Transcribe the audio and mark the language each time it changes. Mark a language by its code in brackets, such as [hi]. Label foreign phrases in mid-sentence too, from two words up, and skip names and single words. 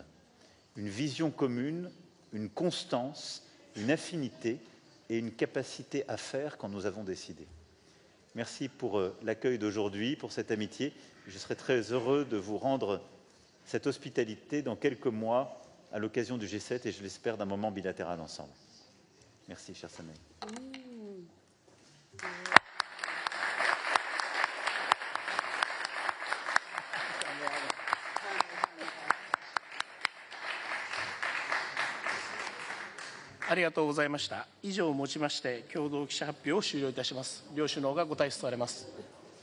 [fr] Une vision commune, une constance, une affinité et une capacité à faire quand nous avons décidé. Merci pour l'accueil d'aujourd'hui, pour cette amitié. Je serai très heureux de vous rendre cette hospitalité dans quelques mois à l'occasion du G7 et je l'espère d'un moment bilatéral ensemble. Merci, chère Sanae. [ja] ありがとうございました。以上をもちまして共同記者発表を終了いたします。両首脳がご退出されます。